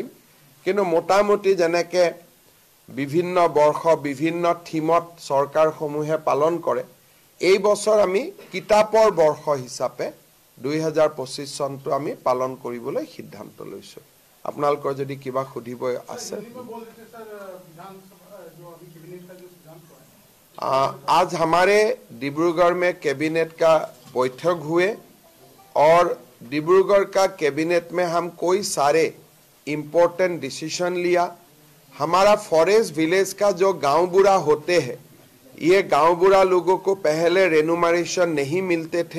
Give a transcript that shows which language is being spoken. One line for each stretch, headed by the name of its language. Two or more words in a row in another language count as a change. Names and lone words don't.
Assamese: কিন্তু মোটামুটি যেনেকৈ বিভিন্ন বৰ্ষ বিভিন্ন থিমত চৰকাৰসমূহে পালন কৰে, এই বছৰ আমি কিতাপৰ বৰ্ষ হিচাপে 2025 চনটো আমি পালন কৰিবলৈ সিদ্ধান্ত লৈছোঁ। আপোনালোকৰ যদি কিবা সুধিব আছে।
Hindi: आज हमारे डिब्रूगढ़ में कैबिनेट का बैठक हुए और डिब्रूगढ़ का कैबिनेट में हम कोई सारे
English: important decision
Hindi: लिया। हमारा
English: forest village
Hindi: का जो गांव बूढ़ा होते हैं, ये गांव बूढ़ा लोगों को पहले रेनुमरेशन नहीं मिलते थे।